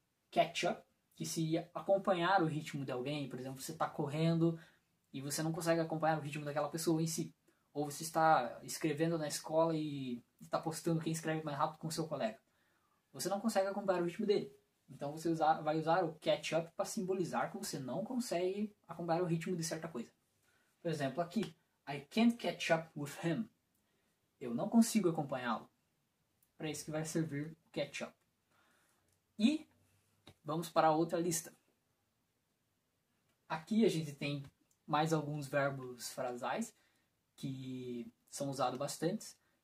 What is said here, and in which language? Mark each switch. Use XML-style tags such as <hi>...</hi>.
<pt>Catch up, que seria acompanhar o ritmo de alguém. Por exemplo, você está correndo e você não consegue acompanhar o ritmo daquela pessoa em si. Ou você está escrevendo na escola e está postando quem escreve mais rápido com o seu colega. Você não consegue acompanhar o ritmo dele. Então você vai usar o catch up para simbolizar que você não consegue acompanhar o ritmo de certa coisa. Por exemplo, aqui,</pt> <en>I can't catch up with him.</en> <pt>Eu não consigo acompanhá-lo. Para isso que vai servir o catch up. E vamos para a outra lista. Aqui a gente tem mais alguns verbos frasais que são usados bastante.</pt>